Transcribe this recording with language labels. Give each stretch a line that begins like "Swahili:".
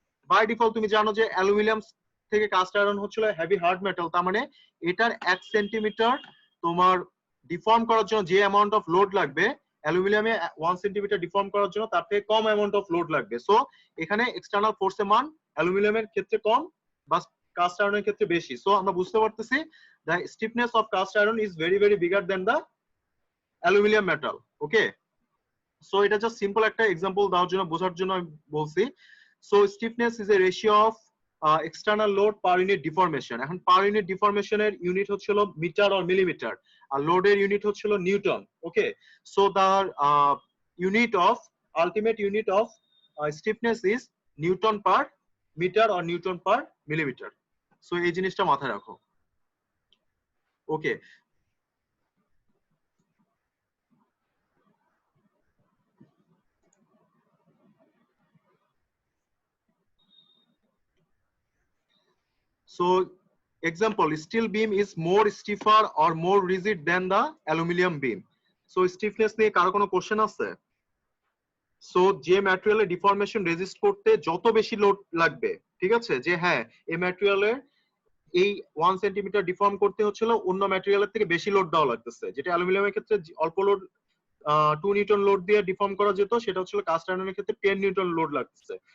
Bangla: By default তুমি জানো যে অ্যালুমিনিয়াম থেকে কাস্ট আয়রন হচ্ছিল হেভি হার্ড মেটাল, তার মানে এটার 1 সেন্টিমিটার তোমার ডিফর্ম করার জন্য যে অ্যামাউন্ট অফ লোড লাগবে, অ্যালুমিনিয়ামে 1 সেন্টিমিটার ডিফর্ম করার জন্য তার থেকে কম অ্যামাউন্ট অফ লোড লাগবে। সো এখানে এক্সটার্নাল ফোর্সের মান অ্যালুমিনিয়ামের ক্ষেত্রে কম বা কাস্ট আয়রনের ক্ষেত্রে বেশি। সো আমরা বুঝতে পারতেছি
English: the stiffness of cast iron is very bigger than the aluminum metal.
Bangla: Okay, so এটা জাস্ট সিম্পল একটা এক্সাম্পল দেওয়ার জন্য, বোঝার জন্য আমি বলছি।
English: So stiffness is a ratio of external load per unit deformation.
Bangla: এখন পার ইউনিট ডিফরমেশনের ইউনিট হচ্ছিল মিটার অর মিলিমিটার, আর লোডের ইউনিট হচ্ছিল Newton.
English: Okay, so the unit of ultimate unit of stiffness is newton per metre or newton per millimetre.
Bangla: So এই জিনিসটা মাথায় রাখো।
English: Okay, so example, steel beam is more stiffer or more rigid than the aluminum beam.
Bangla: So stiffness নিয়ে কারো কোনো question আছে? So যে ম্যাটেরিয়ালের deformation resist করতে যত বেশি লোড লাগবে, ঠিক আছে, যে হ্যাঁ এই ম্যাটেরিয়ালের এই 1 সেন্টিমিটার ডিফর্ম করতে হচ্ছিল অন্য ম্যাটেরিয়ালের থেকে বেশি লোড দেওয়া লাগতেছে, যেটা অ্যালুমিনিয়ামের ক্ষেত্রে অল্প লোড 2 নিউটন লোড দিয়ে ডিফর্ম করা যেত, সেটা হচ্ছিল কাস্ট আয়রনের ক্ষেত্রে 10 নিউটন লোড লাগতেছে।